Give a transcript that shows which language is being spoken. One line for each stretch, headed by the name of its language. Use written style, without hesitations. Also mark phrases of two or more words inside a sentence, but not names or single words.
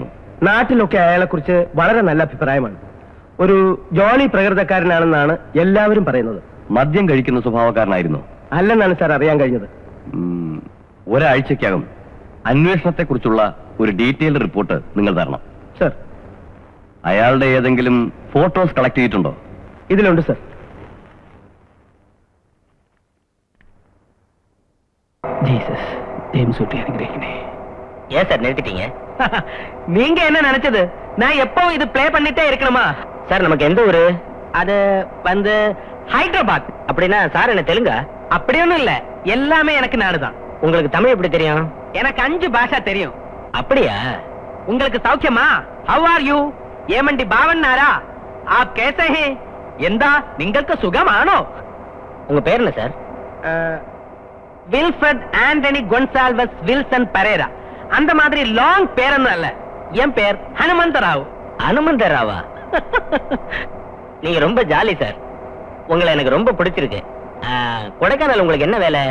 Malayalam: നാട്ടിലൊക്കെ അയാളെക്കുറിച്ച് വളരെ നല്ല അഭിപ്രായമാണ്. ഒരു ജോലി പ്രകൃതക്കാരനാണെന്നാണ് എല്ലാവരും പറയുന്നത്. മദ്യം കഴിക്കുന്ന സ്വഭാവക്കാരനായിരുന്നോ? അല്ലെന്നാണ് സാർ അറിയാൻ കഴിഞ്ഞത്. ഒരാഴ്ചക്കകം അന്വേഷണത്തെക്കുറിച്ചുള്ള ഒരു
English: detailed report
Malayalam: നിങ്ങൾ തരണം. സർ. അയാളുടെ ഏതെങ്കിലും
English: photos collect
Malayalam: ചെയ്തിട്ടുണ്ടോ? ഇതിലുണ്ട് സർ. ஜீசஸ் தேம் சூட்டி அனுகிரகினே.
Tamil: ஏன் சார் நிறுத்திட்டீங்க? நீங்க என்ன நினைச்சது? நான் எப்பவும் இது பிளே பண்ணிட்டே இருக்கணுமா? சார் நமக்கு எந்த ஊரு? அது வந்து ஹைதராபாத். அப்படின்னா சார் என்ன தெலுங்கா? அப்படி ஒண்ணும் இல்ல, எல்லாமே எனக்கு நாடுதான். உங்களுக்கு தமிழ் எப்படி தெரியும்? எனக்கு 5 பாஷா தெரியும். அப்படியா? உங்களுக்கு சௌக்கியமா?
English: How are you?
Telugu: ఏమండి బావున్నారా?
Hindi: आप कैसे हैं?
Malayalam: எந்தா നിങ്ങൾക്ക് സുഖമാണോ?
Tamil: உங்க பேர் என்ன சார்? வில்ஃபர்ட் ஆண்டனி கொன்சால்வஸ் வில்சன் பரேரா. அந்த மாதிரி லாங் பேரொன்னும் அல்ல. என் பேர் ஹனுமந்தராவ். ஹனுமந்தராவா? நீங்க ரொம்ப ஜாலி சார். உங்களை எனக்கு ரொம்ப பிடிச்சிருக்கு. கொடைக்கானல் உங்களுக்கு என்ன வேலை?